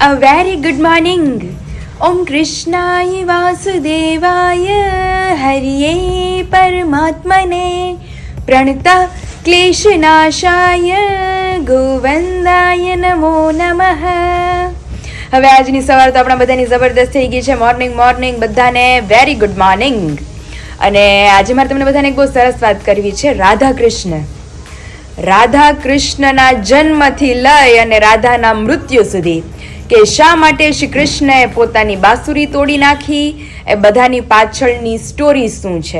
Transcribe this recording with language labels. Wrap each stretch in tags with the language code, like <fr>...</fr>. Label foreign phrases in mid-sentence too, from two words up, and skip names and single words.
<en>Very good morning.</en> <sa>ॐ कृष्णाय वासुदेवाय हरये परमात्मने प्रणत क्लेशनाशाय गोविन्दाय नमो नमः.</sa> <gu>હવે આજની સવાર તો આપણા બધાની જબરદસ્ત થઈ ગઈ છે.</gu> <en>મોર્નિંગ બધાને very good morning.</en> <gu>અને આજે મારે તમને બધાને એક બહુ સરસ વાત કરવી છે. રાધા કૃષ્ણના જન્મથી લઈ અને રાધાના મૃત્યુ સુધી કે શા માટે શ્રી કૃષ્ણએ પોતાની બાંસુરી તોડી નાખી, એ બધાની પાછળની સ્ટોરી શું છે.</gu>